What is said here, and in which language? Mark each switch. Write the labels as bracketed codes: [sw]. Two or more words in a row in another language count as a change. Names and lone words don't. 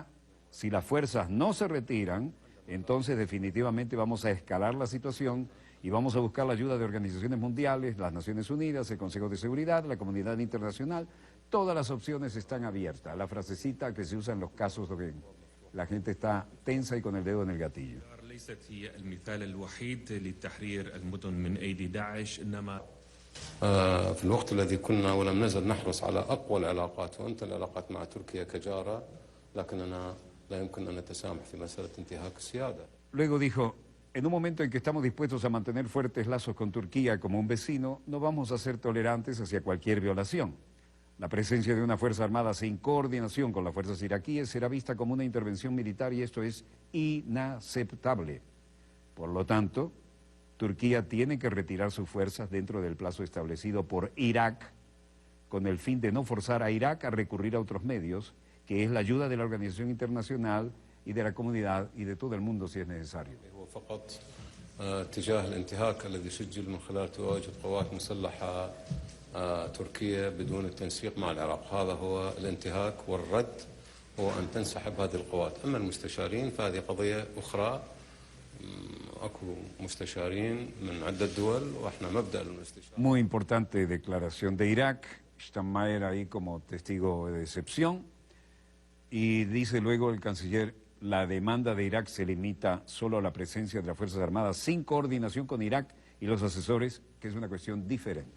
[es] Si las fuerzas no se retiran, entonces definitivamente vamos a escalar la situación y vamos a buscar la ayuda de organizaciones mundiales, las Naciones Unidas, el Consejo de Seguridad, la comunidad internacional. Todas las opciones están abiertas. La frasecita que se usa en los casos donde la gente está tensa y con el dedo en el gatillo. [ar] في الوقت الذي كنا ولم نزل نحرص على أقوى العلاقات وأنت العلاقات مع تركيا كجارة لكننا لا يمكن أن نتسامح في مسألة انتهاك السيادة. [es] Luego dijo: en un momento en que estamos dispuestos a mantener fuertes lazos con Turquía como un vecino, no vamos a ser tolerantes hacia cualquier violación. La presencia de una fuerza armada sin coordinación con las fuerzas iraquíes será vista como una intervención militar y esto es inaceptable. Por lo tanto, Turquía tiene que retirar sus fuerzas dentro del plazo establecido por Irak, con el fin de no forzar a Irak a recurrir a otros medios, que es la ayuda de la organización internacional y de la comunidad y de todo el mundo si es necesario. [ar] اتجاه الانتهاك الذي سجل من خلال تواجد قوات مسلحة تركيا بدون التنسيق مع العراق. هذا هو الانتهاك والرد، هو أن تنسحب هذه القوات. أما المستشارين فهذه قضية أخرى. أكو مستشارين من عدة دول وإحنا مبدأ الاستشارة. [es] Muy importante declaración de Irak. Steinmeier ahí como testigo de excepción. Y dice luego el canciller: la demanda de Irak se limita solo a la presencia de las Fuerzas Armadas sin coordinación con Irak y los asesores, que es una cuestión diferente.